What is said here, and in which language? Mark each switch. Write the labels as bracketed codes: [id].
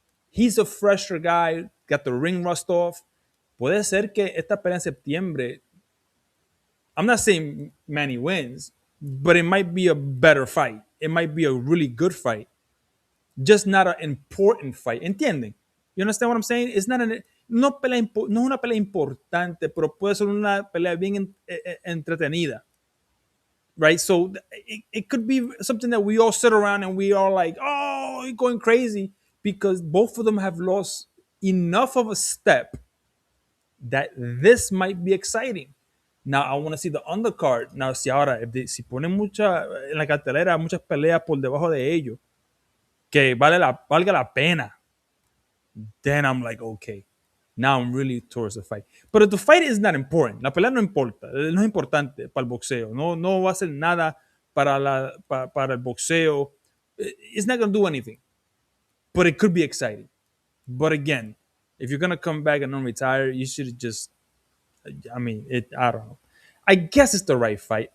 [en] He's a fresher guy, got the ring rust off. [es] Puede ser que esta pelea en septiembre, [en] I'm not saying Manny wins, but it might be a better fight. It might be a really good fight. Just not an important fight. [es] ¿Entienden? [en] You understand what I'm saying? It's not [es] no es una pelea importante, pero puede ser una pelea bien entretenida. [en] Right? So it could be something that we all sit around and we are like, oh, you're going crazy, because both of them have lost enough of a step that this might be exciting. Now, I want to see the undercard. [es] Now, si ponen en la cartelera muchas peleas por debajo de ellos, que valga la pena, [en] then I'm like, okay, now I'm really towards the fight. [es] Pero [en] the fight is not important. [es] La pelea no importa, no es importante para el boxeo. No va a hacer nada para el boxeo. [en] It's not going to do anything, but it could be exciting. But again, if you're going to come back and non-retire, you should just, I don't know. I guess it's the right fight.